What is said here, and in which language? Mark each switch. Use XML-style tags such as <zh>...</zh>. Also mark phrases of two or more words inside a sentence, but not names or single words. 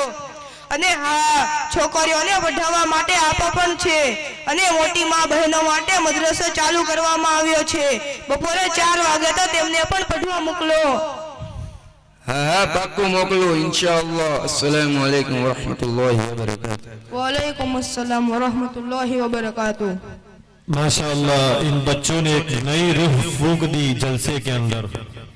<gu>અને હા, છોકરીઓને પઢાવવા માટે આપો પણ છે, અને મોટી મા બહેનો માટે મદ્રસો ચાલુ કરવામાં આવ્યો છે. બપોરે 4 વાગે તો તેમને પણ પઢવા મોકલો. હા હા, પાક્કું મોકલું ઇન્શાઅલ્લાહ.</gu> <ar>السلام عليكم ورحمة الله وبركاته. وعليكم السلام ورحمة الله وبركاته.</ar> <ur>माशाअल्लाह, ان بچوں نے ایک نئی روح پھونک دی جلسے کے اندر.</ur>